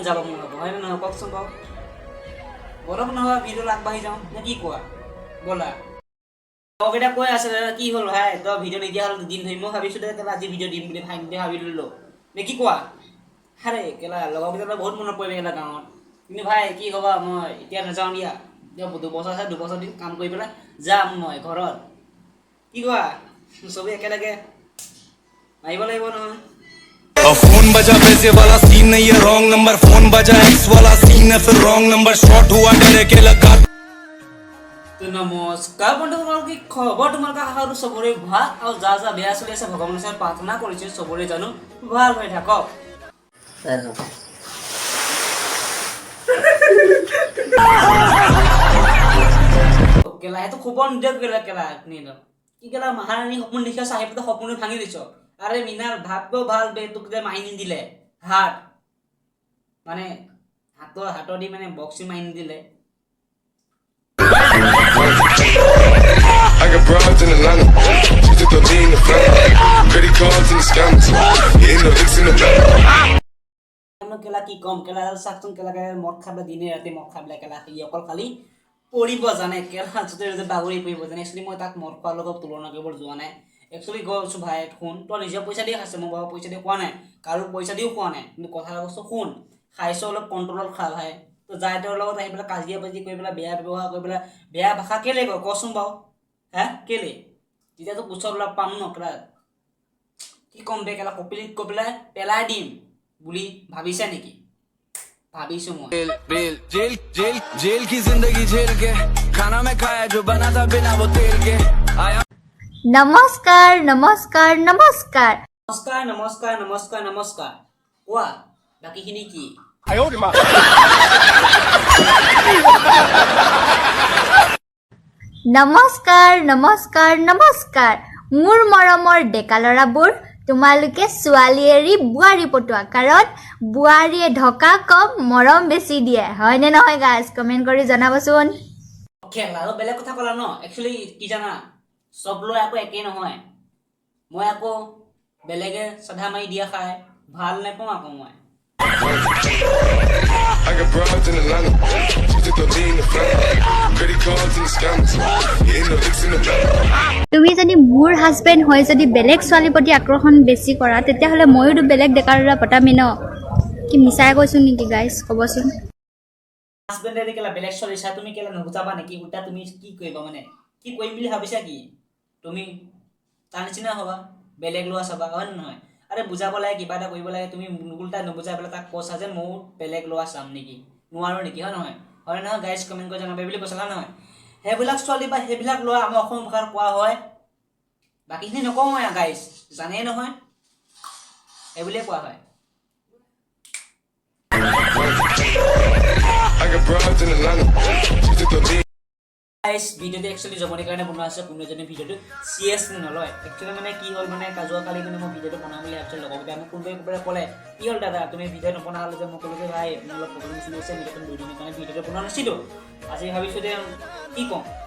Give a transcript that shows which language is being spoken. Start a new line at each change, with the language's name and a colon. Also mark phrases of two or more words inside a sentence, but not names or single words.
Assamese: যাব মোৰ হ'ব হয় না কওকচোন বাৰু বলক নহয় ভিডিঅ' আগবাঢ়ি যাওঁ নে কি কোৱা বলা লগকেইটা কৈ আছে কি হ'ল ভাই তই ভিডিঅ' নিদিয়া হ'ল দুদিন ধৰি মই ভাবিছোঁ দে আজি ভিডিঅ' দিম বুলি ভাবি ল'লো নে কি কোৱা আৰে কেলা লগকেইটা বহুত মনত পৰিব কেলা গাঁৱত কিন্তু ভাই কি ক'বা মই এতিয়া নাযাওঁ দিয়া দুবছৰ আছে দুবছৰ দিন কাম কৰি পেলাই যাম মই ঘৰত কি কোৱা চবেই একেলগে আহিব লাগিব নহয়
Hindi: फोन बजा पैसे वाला सीन नहीं है
English: wrong number
Hindi: फोन बजा एक्स वाला सीन है फिर
English: wrong number
Hindi: शॉट हुआ डरे के लगा
Assamese: তো নমস্কাৰ বন্ধুসকল কি খবৰ তোমালোকৰ আশা চবৰে ভাল আৰু যা যা বেয়া চলি আছে ভগৱানৰ ওচৰত প্ৰাৰ্থনা কৰিছোঁ চবৰে জানো ভাল হৈ থাকক কেলা সেইটো খবৰ নিদিয়ক কেলা কেলা নিদিয়ক কি কেলা মহাৰাণী সপোন দেখি আছ আহি পেলাই সপোন ভাঙি দিছ আৰে মিনাৰ ভাবিব ভাল বে তোক যে মাৰি নিদিলে হাত মানে হাতৰ দি মানে বক্সিং মাৰি নিদিলে
English: I got broads in Atlanta, she took the lean, the family, credit cards and the scammers, hitting the licks in the back.
Assamese: কেলা কি কম কেলা চাকচোন কেলাকে মদ খাবলৈ দিনে ৰাতি মদ খাবলৈ কেলা সি অকল খালি পৰিব জানে কেলা য'তে বাগৰি পৰিব জানে একচুৱেলি মই তাক মদ খোৱাৰ লগত তুলনা কৰিব যোৱা নাই একচুৱেলি গৈছোঁ ভাই শুন তই নিজৰ পইচা দি খাইছে মই বাৰু পইচা দি খোৱা নাই কাৰো পইচা দিও খোৱা নাই কিন্তু কথা কৈছোঁ শুন খাইছ অলপ কণ্ট্ৰলত খা ভাই তো যাই তেওঁৰ লগত আহি পেলাই কাজিয়া বাজি কৰি পেলাই বেয়া ব্যৱহাৰ কৰি পেলাই বেয়া ভাষা কেলে কয় কচোন বাৰু হে কেলে তেতিয়াতো ওচৰত অলপ পাম ন কেলা কি ক'ম বে কেলা কপিলিত কৈ পেলাই পেলাই দিম বুলি ভাবিছে নেকি ভাবিছোঁ মই
Hindi: जेल जेल जेल की जिंदगी झेल के खाना में खाया जो बना था बिना वो तेल के आया
Assamese: নমস্কাৰ নমস্কাৰ নমস্কাৰ নমস্কাৰ নমস্কাৰ নমস্কাৰ নমস্কাৰ কোৱা বাকীখিনি কি নমস্কাৰ নমস্কাৰ নমস্কাৰ মোৰ মৰমৰ ডেকা ল'ৰাবোৰ তোমালোকে ছোৱালী এৰি বোৱাৰী পটোৱা কাৰণ বোৱাৰীয়ে ঢকা কম মৰম বেছি দিয়ে হয়নে নহয়
English: guys comment
Assamese: কৰি জনাবচোন খেলা আৰু বেলেগ কথা ক'লা ন একচুৱেলি কি জানা চব ল'ৰা আকৌ একেই নহয় মই আকৌ বেলেগে চাধা মাৰি দিয়া খাই ভাল নাপাওঁ আকৌ মই
English: I got broads in Atlanta, she took the lean, the family, credit cards and the scammers, hitting the licks in the back.
Assamese: তুমি যদি মোৰ হাজবেণ্ড হৈ যদি বেলেগ ছোৱালীৰ প্ৰতি আকৰ্ষণ বেছি কৰা তেতিয়াহ'লে ময়োতো বেলেগ ডেকা ল'ৰা পতামি ন কি মিছাই কৈছোঁ নেকি গাইজ ক'বচোন হাজবেণ্ডে কেলা বেলেগ চলিছা তুমি কেলা নুবুজাবা নেকি উল্টা তুমি কি কৰিবা মানে কি কৰিম বুলি ভাবিছা কি তুমি তাৰ নিচিনা হ'বা বেলেগ ল'ৰা চাবা হয় নহয় আৰে বুজাব লাগে কিবা এটা কৰিব লাগে তুমি উল্টা নুবুজাই পেলাই তাক কৈছা যে মোৰ বেলেগ ল'ৰা চাম নেকি নোৱাৰো নেকি হয় নহয়
English: guys comment
Assamese: কৰি জনাবা বুলি কৈছিলা নহয় সেইবিলাক ছোৱালী বা সেইবিলাক ল'ৰা আমাৰ অসম ভাষাত কোৱা হয় বাকীখিনি নকওঁ মই গাইজ জানেই নহয় সেইবুলিয়ে কোৱা হয়
English: I got broads in Atlanta, she took the lean.
Assamese: গাইজ ভিডিঅ'টো একচুৱেলি জমনিৰ কাৰণে বনোৱা আছে কোনো এজনে ভিডিঅ'টো চিৰিয়াছলি নলয় একচুৱেলি মানে কি হ'ল মানে কাজুৱা কালি মানে মই ভিডিঅ'টো বনাম বুলি ভাবিছিলোঁ লগৰকেইটা মোক কোনোবাই ক'লে কি হ'ল দাদা তুমি ভিডিঅ' নবনা হ'লে যে মই ক'লোঁ যে ভাই মোৰ অলপ প্ৰব্লেম চলি আছে ভিডিঅ'টো 2 দিনৰ কাৰণে ভিডিঅ'টো বনোৱা নাছিলোঁ আজি ভাবিছোঁ যে কি ক'ম